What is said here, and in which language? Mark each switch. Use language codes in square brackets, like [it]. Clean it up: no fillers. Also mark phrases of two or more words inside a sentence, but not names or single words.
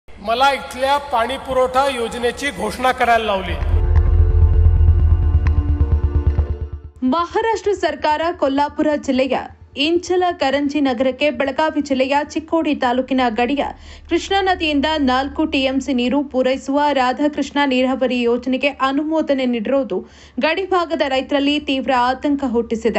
[mr] मला इथल्या पाणी पुरवठा योजनेची घोषणा करायला लावली। [kn] ಮಹಾರಾಷ್ಟ್ರ ಸರ್ಕಾರ ಕೊಲ್ಲಾಪುರ ಜಿಲ್ಲೆಯ ಇಂಚಲಕರಂಜಿ ನಗರಕ್ಕೆ ಬೆಳಗಾವಿ ಜಿಲ್ಲೆಯ ಚಿಕ್ಕೋಡಿ ತಾಲೂಕಿನ ಗಡಿಯ ಕೃಷ್ಣಾ ನದಿಯಿಂದ 4 ಟಿಎಂಸಿ ನೀರು ಪೂರೈಸುವ ರಾಧಾಕೃಷ್ಣ ನೀರಾವರಿ ಯೋಜನೆಗೆ ಅನುಮೋದನೆ ನೀಡಿರುವುದು ಗಡಿಭಾಗದ ರೈತರಲ್ಲಿ ತೀವ್ರ ಆತಂಕ ಹುಟ್ಟಿಸಿದೆ।